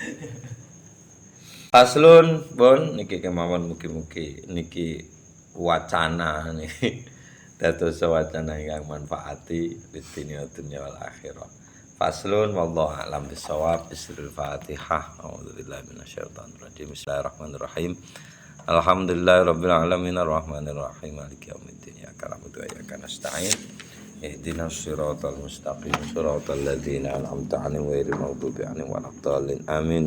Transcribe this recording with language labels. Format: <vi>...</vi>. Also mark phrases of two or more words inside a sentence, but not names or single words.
<jv>Paslun, Bon, niki kemawon mugi-mugi niki wacana niki dados wacana ingkang manfaati</jv> <ar>في الدنيا والآخرة. فصل والله أعلم بالصواب. بسم الله الفاتحة. أعوذ بالله من الشيطان الرجيم. بسم الله الرحمن الرحيم. الحمد لله رب العالمين الرحمن الرحيم مالك يوم الدين. إياك نعبد وإياك نستعين. اهدنا الصراط المستقيم. صراط الذين أنعمت عليهم غير المغضوب عليهم ولا الضالين. آمين.</ar>